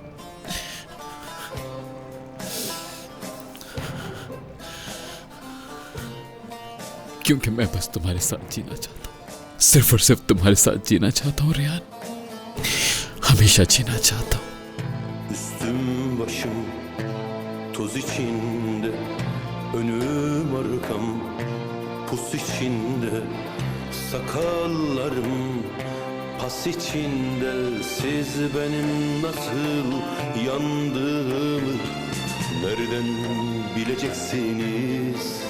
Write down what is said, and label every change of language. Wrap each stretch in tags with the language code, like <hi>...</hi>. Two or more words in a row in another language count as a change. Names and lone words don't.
<hi>क्योंकि मैं बस तुम्हारे साथ जीना चाहता हूं, सिर्फ और सिर्फ तुम्हारे साथ जीना चाहता हूं रियान, हमेशा जीना चाहता हूं।</hi> <tr>Üstüm başım toz içinde, önüm arkam pus içinde, sakallarım pas içinde. Siz benim nasıl yandığımı nereden bileceksiniz?</tr>